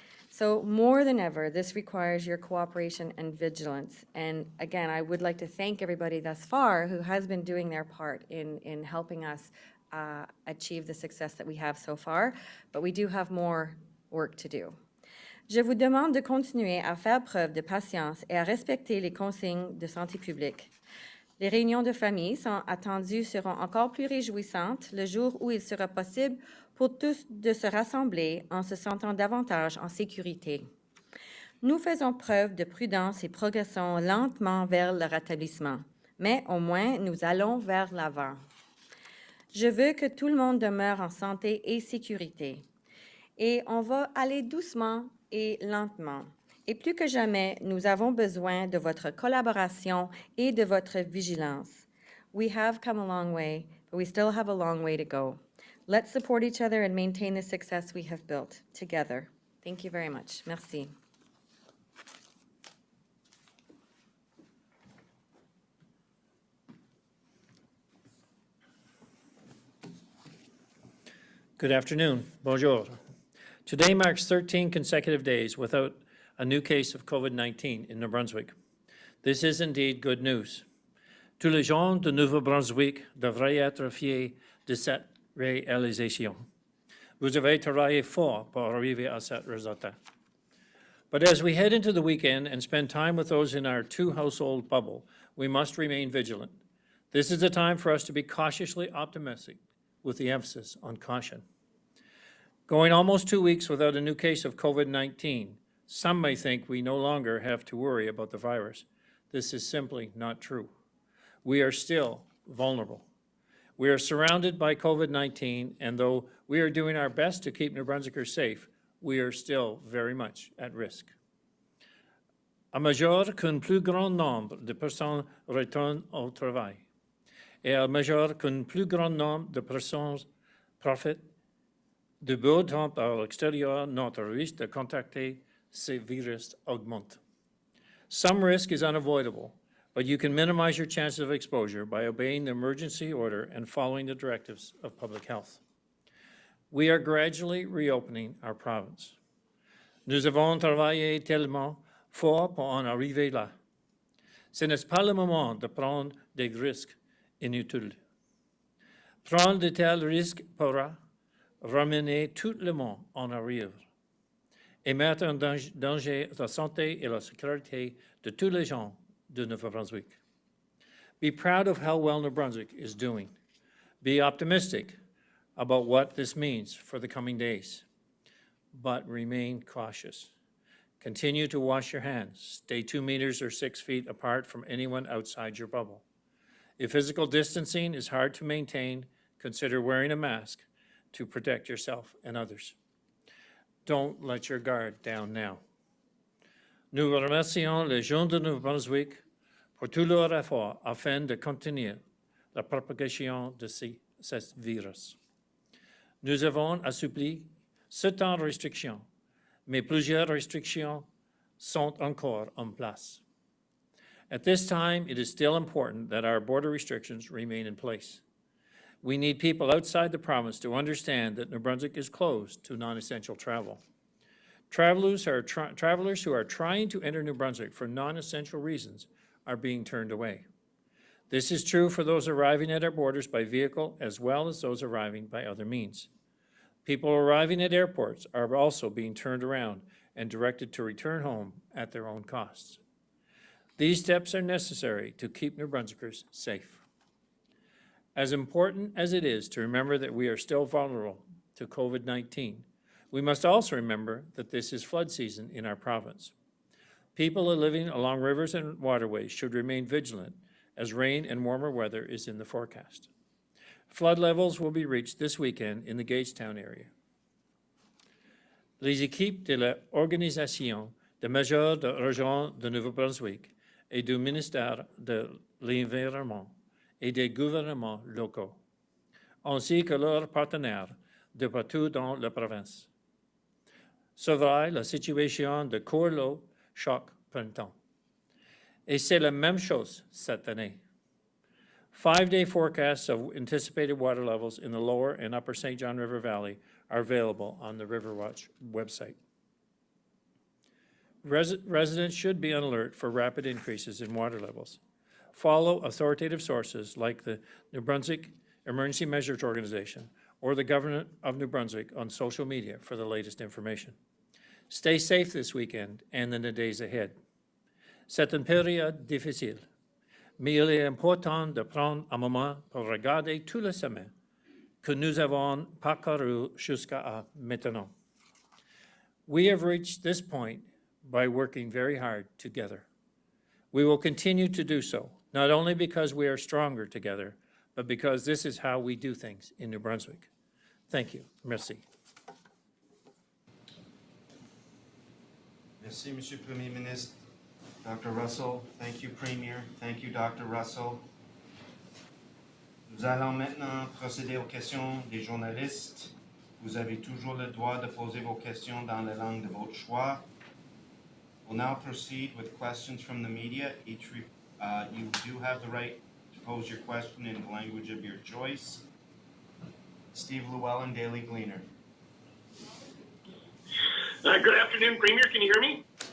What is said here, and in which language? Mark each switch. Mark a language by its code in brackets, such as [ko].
[en] So more than ever, this requires your cooperation and vigilance. And again, I would like to thank everybody thus far who has been doing their part in helping us achieve the success that we have so far, but we do have more work to do. [fr] Je vous demande de continuer à faire preuve de patience et à respecter les consignes de santé publique. Les réunions de famille sont attendues seront encore plus réjouissantes le jour où il sera possible pour tous de se rassembler en se sentant davantage en sécurité. Nous faisons preuve de prudence et progressons lentement vers le rétablissement, mais au moins nous allons vers l'avant. Je veux que tout le monde demeure en santé et sécurité. Et on va aller doucement et lentement. Et plus que jamais, nous avons besoin de votre collaboration et de votre vigilance. [en] We have come a long way, but we still have a long way to go. Let's support each other and maintain the success we have built together. Thank you very much. Merci. Good afternoon. Bonjour. Today marks 13 consecutive days without a new case of COVID-19 in New Brunswick. This is indeed good news. [fr] Tous les gens de Nouveau-Brunswick devraient être fiers de cette réalisation. Vous avez travaillé fort pour arriver à ce résultat. [en] But as we head into the weekend and spend time with those in our two-household bubble, we must remain vigilant. This is a time for us to be cautiously optimistic, with the emphasis on caution. Going almost 2 weeks without a new case of COVID-19, some may think we no longer have to worry about the virus. This is simply not true. We are still vulnerable. We are surrounded by COVID-19, and though we are doing our best to keep New Brunswickers safe, we are still very much at risk. [fr] À mesure qu'un plus grand nombre de personnes retournent au travail, et à mesure qu'un plus grand nombre de personnes profitent du beau temps à l'extérieur, notre risque de contracter ces virus augmente. [en] Some risk is unavoidable, but you can minimize your chances of exposure by obeying the emergency order and following the directives of public health. We are gradually reopening our province. [fr] Nous avons travaillé tellement fort pour en arriver là. Ce n'est pas le moment de prendre des risques inutiles. Prendre de tels risques pourra ramener tout le monde en arrière et mettre en danger la santé et la sécurité de tous les gens de Nouveau-Brunswick. [en] Be proud of how well New Brunswick is doing. Be optimistic about what this means for the coming days, but remain cautious. Continue to wash your hands. Stay 2 meters or 6 feet apart from anyone outside your bubble. If physical distancing is hard to maintain, consider wearing a mask to protect yourself and others. Don't let your guard down now. [fr] Nous remercions les gens de Nouveau-Brunswick pour tout leur effort afin de contenir la propagation de ce virus. Nous avons assoupli certaines restrictions, mais plusieurs restrictions sont encore en place. [en] At this time, it is still important that our border restrictions remain in place. We need people outside the province to understand that New Brunswick is closed to non-essential travel. Travelers who are trying to enter New Brunswick for non-essential reasons are being turned away. This is true for those arriving at our borders by vehicle as well as those arriving by other means. People arriving at airports are also being turned around and directed to return home at their own costs. These steps are necessary to keep New Brunswickers safe. As important as it is to remember that we are still vulnerable to COVID-19, We must also remember that this is flood season in our province. People living along rivers and waterways should remain vigilant as rain and warmer weather is in the forecast. Flood levels will be reached this weekend in the Gagetown area. [fr] Les équipes de l'Organisation des mesures de région de Nouveau-Brunswick et du ministère de l'Environnement et des gouvernements locaux, ainsi que leurs partenaires de partout dans la province, surveillent la situation de cours l'eau chaque printemps. Et c'est la même chose cette année. [en] 5-day forecasts of anticipated water levels in the lower and upper St. John River Valley are available on the Riverwatch website. Residents should be on alert for rapid increases in water levels. Follow authoritative sources like the New Brunswick Emergency Measures Organization or the Government of New Brunswick on social media for the latest information. Stay safe this weekend and in the days ahead. [fr] C'est une période difficile, mais il est important de prendre un moment pour regarder tout le chemin que nous avons parcouru jusqu'à maintenant. [en] We have reached this point by working very hard together. We will continue to do so, not only because we are stronger together, but because this is how we do things in New Brunswick. Thank you. Merci. [fr] Merci, Monsieur le Premier ministre. [en] Dr. Russell, thank you, Premier. Thank you, Dr. Russell. [fr] Nous allons maintenant procéder aux questions des journalistes. Vous avez toujours le droit de poser vos questions dans la langue de votre choix. [en] We'll now proceed with questions from the media. You do have the right to pose your question in the language of your choice. Steve Llewellyn, Daily Gleaner. Good afternoon, Premier. Can you hear me?